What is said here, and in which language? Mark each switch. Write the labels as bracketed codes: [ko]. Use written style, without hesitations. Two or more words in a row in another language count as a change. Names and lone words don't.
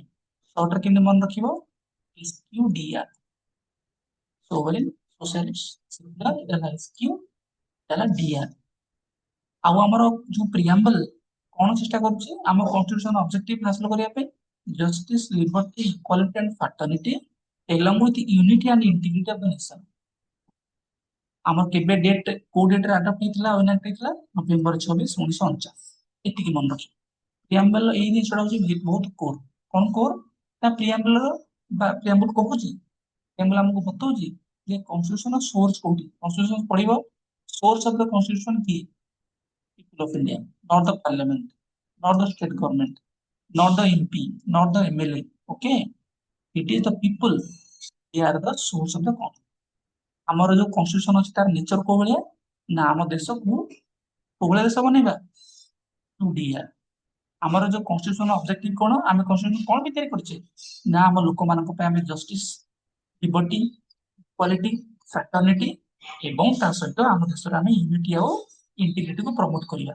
[or] ସର୍ଟରେ କେମିତି ମନେ ରଖିବ? [en] SQDR, sovereign, socialist, secular, [or] ହେଲା SQ, ହେଲା DR। ଆଉ ଆମର ଯୋଉ ପ୍ରିଆମ୍ବଲ କଣ ଚେଷ୍ଟା କରୁଛି ଆମ [en] constitution objective [or] ହାସଲ କରିବା ପାଇଁ? [en] justice, liberty, equality and fraternity along with unity and integrity of the nation। [or] ଆମର କେବେ ଡେଟ୍ କୋଉ ଡେଟରେ ଆଡପ୍ଟ ହେଇଥିଲା ଇନାକ୍ଟ ହେଇଥିଲା? ନଭେମ୍ବର 26, 1949। ଏତିକି ମନେ ରଖିବ। ପ୍ରିଆମ୍ବଲ ଏଇ ଜିନିଷଟା ହଉଛି ବହୁତ କୋର। କଣ କୋର? ନା ପ୍ରିଆମ୍ବଲର ବା ପ୍ରିଆମ୍ବଲ କହୁଛି, ପ୍ରିଆମ୍ବଲ ଆମକୁ ବତାଉଛି ଯେ [en] constitution source [or] କୋଉଠି। କନଷ୍ଟିଟ୍ୟୁସନ ପଢିବ, [en] source of the constitution [or] କିଏ? [en] People of India, not the parliament, not the state government, not the MP, not the MLA. Okay, it is the people. They are the source of the constitution। [or] ଆମର ଯୋଉ କନଷ୍ଟିଟ୍ୟୁସନ ଅଛି ତାର ନେଚର କୋଉ ଭଳିଆ ନା ଆମ ଦେଶକୁ କୋଉ ଭଳିଆ ଦେଶ ବନେଇବା? 2DR। ଆମର ଯୋଉ [en] constitution objective [or] କଣ? ଆମେ କନଷ୍ଟିଟ୍ୟୁସନ କଣ ବି ତିଆରି କରିଛେ ନା ଆମ ଲୋକମାନଙ୍କ ପାଇଁ ଆମେ [en] justice, liberty, equality, fraternity [or] ଏବଂ ତା ସହିତ ଆମ ଦେଶରେ ଆମେ ୟୁନିଟି ଆଉ ଇଣ୍ଟିଗ୍ରିଟିକୁ ପ୍ରମୋଟ କରିବା।